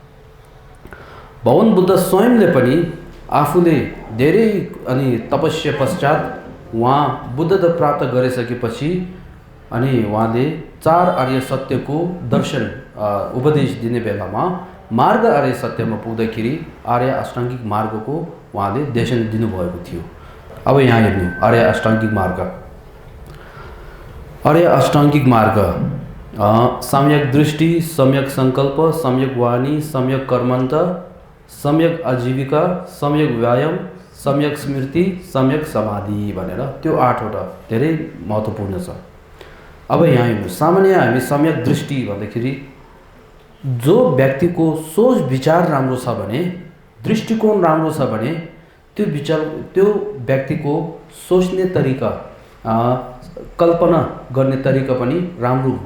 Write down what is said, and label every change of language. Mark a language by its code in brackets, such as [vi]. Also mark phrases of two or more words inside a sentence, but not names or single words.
[ne] भगवान बुद्ध स्वयंले पनि आफूले धेरै अनि तपस्या पश्चात उहाँ बुद्धता प्राप्त गरिसकेपछि अनि उहाँले 4 आर्य सत्यको दर्शन उपदेश दिने बेलामा मार्ग आर्य सत्यमा पुग्दाखेरि आर्य अष्टाङ्गिक मार्गको उहाँले देशन दिनुभएको थियो। अब यहाँ हेर्नु आर्य अष्टाङ्गिक मार्ग। आर्य अष्टाङ्गिक मार्ग सम्यक दृष्टि, सम्यक संकल्प, सम्यक वाणी, सम्यक कर्मन्त, सम्यक आजीविका, सम्यक व्यायाम, सम्यक स्मृति, सम्यक समाधि भनेर त्यो 8वटा धेरै महत्त्वपूर्ण छ। अब यहाँ हेर्नु सामान्य हामी सम्यक दृष्टि भन्दाखेरि जो व्यक्तिको सोच विचार राम्रो छ भने, दृष्टिकोण राम्रो छ भने त्यो व्यक्तिको सोच्ने तरिका, कल्पना गर्ने तरिका पनि राम्रो हुन्छ।